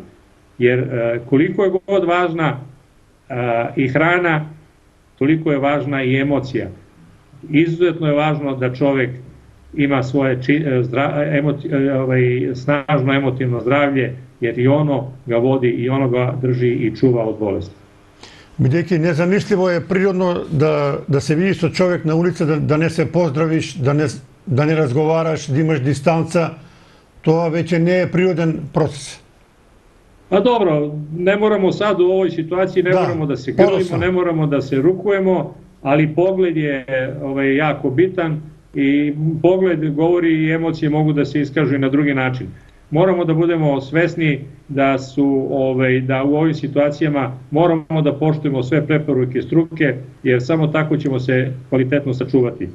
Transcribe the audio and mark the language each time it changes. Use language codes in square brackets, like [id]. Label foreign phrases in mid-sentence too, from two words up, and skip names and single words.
[sr] Jer koliko je god važna i hrana, toliko je važna i emocija. Izuzetno je važno da čovek ima svoje snažno emotivno zdravlje, jer i ono ga vodi i ono ga drži i čuva od bolesti. [mk] Бидејќи незамисливо е природно да се видиш со човек на улица, да не се поздравиш, да не разговараш, да имаш дистанца, тоа веќе не е природен процес. [sr] Pa dobro, ne moramo sad u ovoj situaciji, ne moramo da se grlimo, ne moramo da se rukujemo, ali pogled je jako bitan i pogled govori i emocije mogu da se iskažu i na drugi način. Moramo da budemo svesni da u ovim situacijama moramo da poštujemo sve preporuke struke, jer samo tako ćemo se kvalitetno sačuvati.